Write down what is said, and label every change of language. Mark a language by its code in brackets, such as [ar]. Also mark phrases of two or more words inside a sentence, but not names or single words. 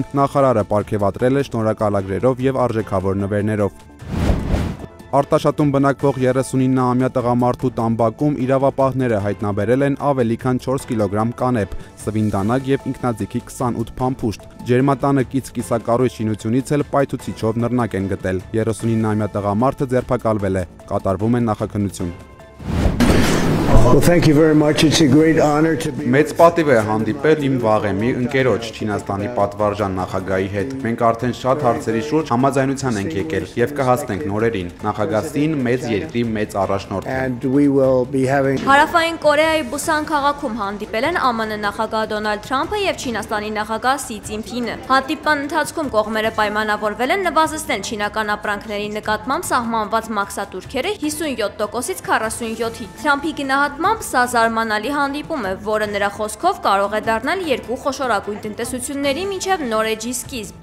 [hy] նախարարը պարգևատրել է շնորհակալագրերով եւ արժեքավոր նվերներով։ Արտաշատում բնակվող 39-ամյա տղամարդու տամբակում իրավապահները հայտնաբերել են ավելի քան 4 կիլոգրամ կանեփ, սվինդանակ եւ ինքնաձիգի 28 փամփուշտ։ Ջերմատանը կից կիսակառույց շինությունից էլ պայթուցիչով նռնակ են գտել։ 39-ամյա տղամարդը ձերբակալվել է։ Կատարվում է նախաքննություն։ [en] Well, thank you very much. It's a great honor to be. [hy] Մեծ պատիվ է հանդիպել իմ վաղեմի ընկերոջ Չինաստանի պատվարժան նախագահի հետ։ Մենք արդեն շատ հարցերի շուրջ համաձայնության ենք եկել եւ կհասնենք նորերին։ Նախագահին մեծ երկրի մեծ առաջնորդ։ [en] And we will be having. [hy] Հարավային Կորեայի Բուսան քաղաքում հանդիպել են ԱՄՆ նախագահ Դոնալդ Թրամփը եւ Չինաստանի նախագահ Սի Ցզինփինը։ Հանդիպման ընթացքում կողմերը պայմանավորվել են նվազեցնել չինական ապրանքների նկատմամբ սահմանված մաքսատուրքերը 57%-ից 47-ի։ Թրամփի գնահատմամբ սա զարմանալի հանդիպում է, որը նրա խոսքով կարող է դառնալ երկու խոշորագույն տնտեսությունների միջև նոր էջի սկիզբ։